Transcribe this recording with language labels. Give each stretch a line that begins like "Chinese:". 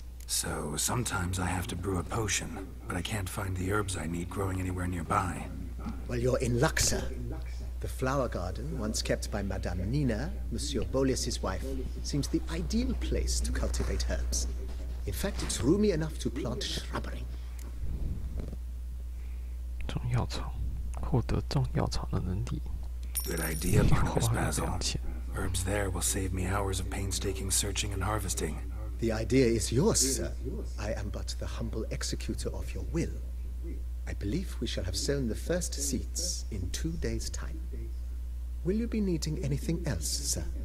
English: So, sometimes I have to brew a potion, but I can't find the herbs I need growing anywhere nearby. Well, you're in luck, sir. The flower garden, once kept by Madame Nina, Monsieur Bolis's wife, seems the ideal place to cultivate herbs. In fact, it's roomy enough to plant shrubbery.
Chinese: 种药草，获得种药草的能力。
English: Good idea, Barnabas Basil. Herbs there will save me hours of painstaking searching and harvesting. The idea is yours, sir. I am but the humble executor of your will. I believe we shall have sown the first seeds in 2 days' time. Will you be needing anything else, sir?